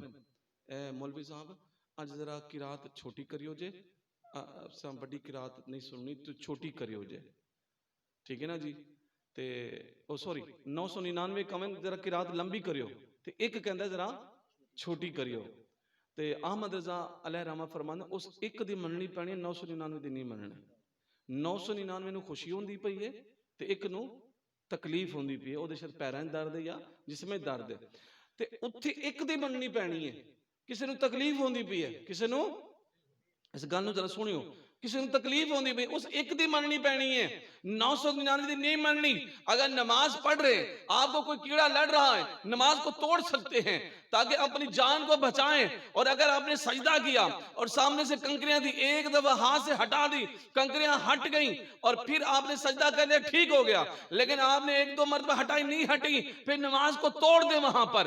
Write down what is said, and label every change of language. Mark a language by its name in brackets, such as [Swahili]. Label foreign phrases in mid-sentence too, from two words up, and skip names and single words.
[Punjabi] مولوی صاحب اج ذرا قرأت چھوٹی کریو جے، وڈی قرأت نہیں سننی تو چھوٹی کریو جے، ٹھیک ہے نا جی. تے او سوری 999 کہون ذرا قرأت لمبی کریو، تے اک کہندا ذرا چھوٹی کریو. تے احمد رضا [Arabic] علیہ رحمہ [Punjabi] فرماندے اس اک دی مننی پینی، 999 دی نہیں مننی. 999 نوں خوشی ہوندی پئی ہے تے اک نوں تکلیف ہوندی پئی ہے، اودے شاید پیراں چ درد ہے یا جسم میں درد ہے، تے اوتھے اک دی مننی پینی ہے. کسی نوں تکلیف ہوندی پئی ہے، کسی نوں، اس گل نوں ذرا سنیو، کسی نوں تکلیف ہوندی پئی، اس اک دی مننی پینی ہے، 999 دی نہیں مننی. [Urdu] اگر نماز پڑھ رہے آپ کو کوئی کیڑا لڑ رہا ہے، نماز کو توڑ سکتے ہیں تاکہ اپنی جان کو بچائیں. اور اگر آپ نے سجدہ کیا اور سامنے سے کنکریاں تھیں، ایک دفعہ ہاتھ سے ہٹا دی، کنکریاں ہٹ گئیں، اور پھر آپ نے سجدہ کر لیا، ٹھیک ہو گیا. لیکن آپ نے ایک دو مرتبہ ہٹائی، نہیں ہٹی، پھر نماز کو توڑ دے وہاں پر.